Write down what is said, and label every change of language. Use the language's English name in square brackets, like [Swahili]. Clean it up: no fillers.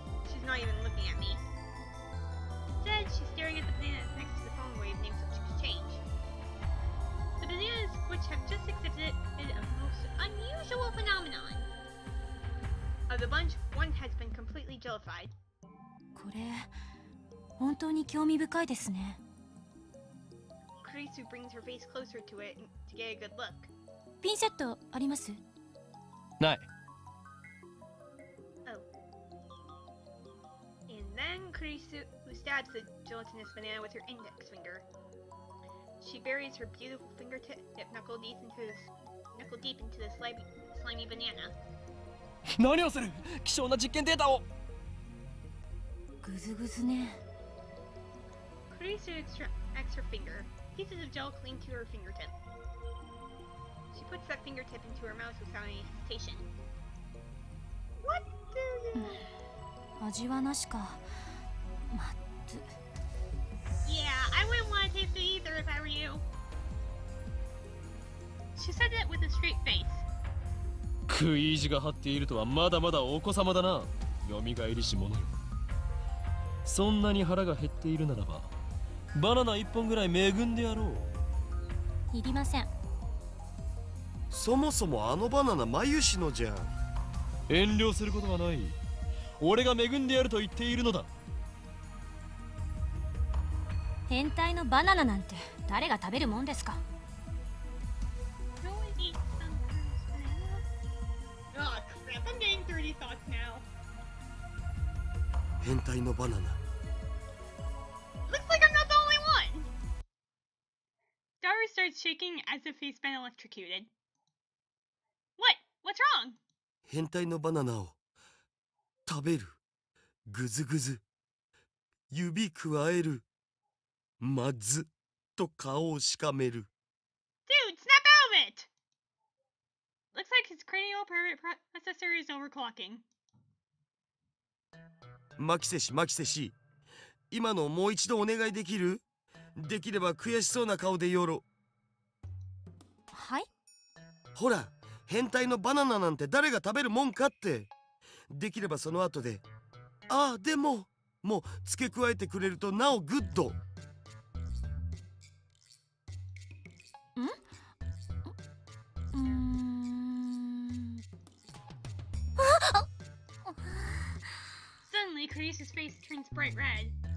[English] She's not even looking at me. Instead, she's staring at the bananas next to the phone wave named such exchange. The bananas, which have just exhibited a most unusual phenomenon. Of the bunch, one has been completely jellified. [Japanese] これ本当に興味深いですね。 [English] Kurisu brings her face closer to it to get a good look. [Japanese] ピンセットあります？ない。 Oh. [English] And then Kurisu stabs the gelatinous banana with her index finger. She buries her beautiful fingertip knuckle deep into the slimy slimy banana. [Japanese] 何をする？希少な実験データを。グズグズね。 [English] Kurisu extracts her finger. Pieces of gel cling to her fingertip. She puts that fingertip into her mouth without any hesitation. What do you... [Japanese] 味はなしか。まず。 [English] Yeah, I wouldn't want to taste it either if I were you. She said it with a straight face. [Japanese] 食い意地が張っているとはまだまだお子様だな。よみがえりし者よ。そんなに腹が減っているならばバナナ1本ぐらい恵んでやろう。いりません。そもそもあのバナナマユシのじゃん。遠慮することはない。俺が恵んでやると言っているのだ。変態のバナナなんて誰が食べるもんですか。 [English] No one eats some kind of banana. Oh crap, I'm getting 30 thoughts now. [Japanese] 変態のバナナ。 [English] Looks like I'm not the only one! Daru starts shaking as if he's been electrocuted. What? What's wrong? [Japanese] 変態のバナナを食べる。ぐずぐず。指くわえる。まずと顔をしかめる。 [English] Dude, snap out of it! Looks like his cranial processor is overclocking. [Japanese] マキセシマキセシ、今のもう一度お願いできる？できれば悔しそうな顔でよろ。はい。ほら、変態のバナナなんて誰が食べるもんかって。できればその後で、ああでももう付け加えてくれるとなおグッド。 [English] Suddenly, Kurisu's face turns bright red.